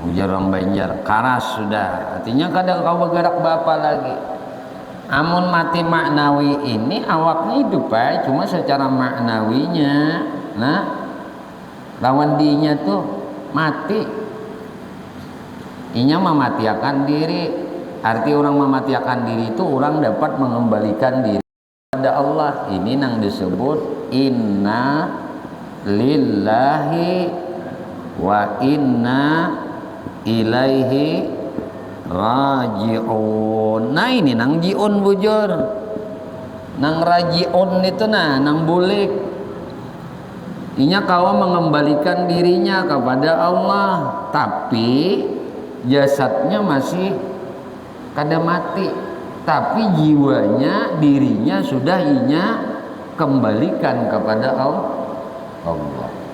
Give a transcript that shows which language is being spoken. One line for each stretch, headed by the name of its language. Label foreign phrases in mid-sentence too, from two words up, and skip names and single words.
Banjar: ujar orang Banjar, karas sudah. Artinya kadang kau bergerak bapa lagi. Amun mati maknawi ini awaknya hidup cuma secara maknawinya. Nah, lawan dinya tuh mati. Inya mematiakan diri. Arti orang mematiakan diri itu orang dapat mengembalikan diri kepada Allah.
Indonesian: Ini yang disebut
Arabic: إنا لله وإنا إليه راجعون.
Banjar: Nah ini nang ji'un bujur, nang raji'un itu nang bulik. Inya kau mengembalikan dirinya kepada Allah, tapi jasadnya masih kada mati, tapi jiwanya, dirinya sudah inya kembalikan kepada Allah.